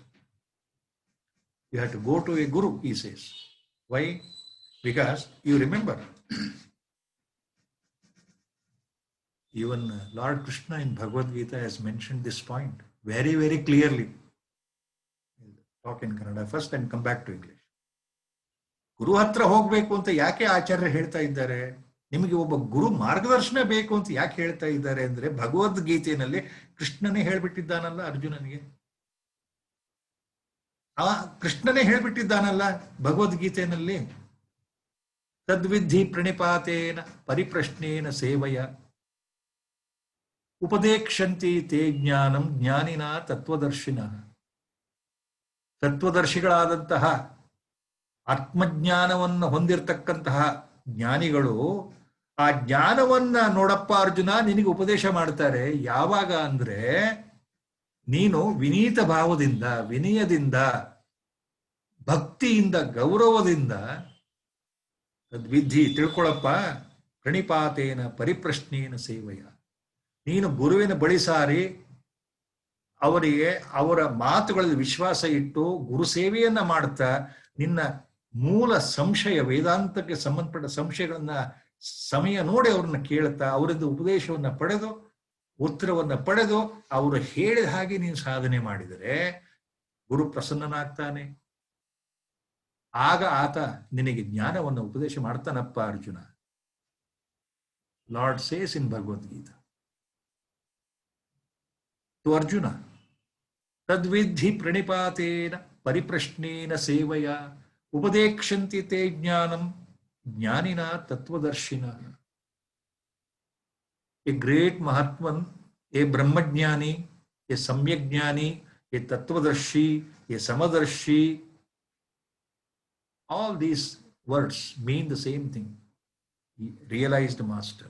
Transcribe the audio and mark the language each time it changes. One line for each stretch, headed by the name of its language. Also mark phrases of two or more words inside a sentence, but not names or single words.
English: You have to go to a guru, he says. Why? Because you remember, even Lord Krishna in Bhagavad Gita has mentioned this point very, very clearly. Talk in Kannada first and come back to English.
Kannada: ಗುರು ಹತ್ರ ಹೋಗ್ಬೇಕು ಅಂತ ಯಾಕೆ ಆಚಾರ್ಯ ಹೇಳ್ತಾ ಇದ್ದಾರೆ? ನಿಮಗೆ ಒಬ್ಬ ಗುರು ಮಾರ್ಗದರ್ಶನ ಬೇಕು ಅಂತ ಯಾಕೆ ಹೇಳ್ತಾ ಇದ್ದಾರೆ ಅಂದ್ರೆ, ಭಗವದ್ಗೀತೆಯಲ್ಲಿ ಕೃಷ್ಣನೇ ಹೇಳ್ಬಿಟ್ಟಿದ್ದಾನಲ್ಲ ಅರ್ಜುನನಿಗೆ. ಕೃಷ್ಣನೇ ಹೇಳ್ಬಿಟ್ಟಿದ್ದಾನಲ್ಲ ಭಗವದ್ಗೀತೆಯಲ್ಲಿ,
Sanskrit: ತದ್ವಿಧಿ ಪ್ರಣಿಪಾತೇನ ಪರಿಪ್ರಶ್ನೇನ ಸೇವಯ ಉಪದೇಕ್ಷಂತಿ ತೇ ಜ್ಞಾನಂ ಜ್ಞಾನಿನ ತತ್ವದರ್ಶಿನ.
Kannada: ತತ್ವದರ್ಶಿಗಳಾದಂತಹ ಆತ್ಮಜ್ಞಾನವನ್ನು ಹೊಂದಿರತಕ್ಕಂತಹ ಜ್ಞಾನಿಗಳು ಆ ಜ್ಞಾನವನ್ನ ನೋಡಪ್ಪ ಅರ್ಜುನ ನಿನಗೆ ಉಪದೇಶ ಮಾಡ್ತಾರೆ. ಯಾವಾಗ ಅಂದ್ರೆ, ನೀನು ವಿನೀತ ಭಾವದಿಂದ, ವಿನಯದಿಂದ, ಭಕ್ತಿಯಿಂದ, ಗೌರವದಿಂದ ತದ್ವಿಧಿ ತಿಳ್ಕೊಳಪ್ಪ,
Sanskrit: ಪ್ರಣಿಪಾತೇನ ಪರಿಪ್ರಶ್ನೇನ ಸೇವಯ.
Kannada: ನೀನು ಗುರುವಿನ ಬಳಿ ಸಾರಿ ಅವರಿಗೆ ಅವರ ಮಾತುಗಳಲ್ಲಿ ವಿಶ್ವಾಸ ಇಟ್ಟು ಗುರು ಸೇವೆಯನ್ನ ಮಾಡ್ತಾ ನಿನ್ನ ಮೂಲ ಸಂಶಯ, ವೇದಾಂತಕ್ಕೆ ಸಂಬಂಧಪಟ್ಟ ಸಂಶಯಗಳನ್ನ ಸಮಯ ನೋಡಿ ಅವ್ರನ್ನ ಕೇಳ್ತಾ ಅವರಿಂದ ಉಪದೇಶವನ್ನ ಪಡೆದು ಉತ್ತರವನ್ನ ಪಡೆದು ಅವರು ಹೇಳಿದ ಹಾಗೆ ನೀನು ಸಾಧನೆ ಮಾಡಿದರೆ ಗುರು ಪ್ರಸನ್ನನಾಗ್ತಾನೆ. ಆಗ ಆತ ನಿನಗೆ ಜ್ಞಾನವನ್ನು ಉಪದೇಶ ಮಾಡ್ತಾನಪ್ಪ ಅರ್ಜುನ.
English: Lord says in Bhagavadgita to Arjuna,
Sanskrit: ತದ್ವಿಧಿ ಪ್ರಣಿಪಾತೇನ ಪರಿಪ್ರಶ್ನೇನ ಸೇವಯ ಉಪದೇಕ್ಷಂತಿ ತೇ ಜ್ಞಾನಂ ಜ್ಞಾನಿನ ತತ್ವದರ್ಶಿನ.
English: A great Mahatman, a Brahmajnani, a Samyajnani, a Tattvadarshi, a Samadarshi, all these words mean the same thing. He realized master.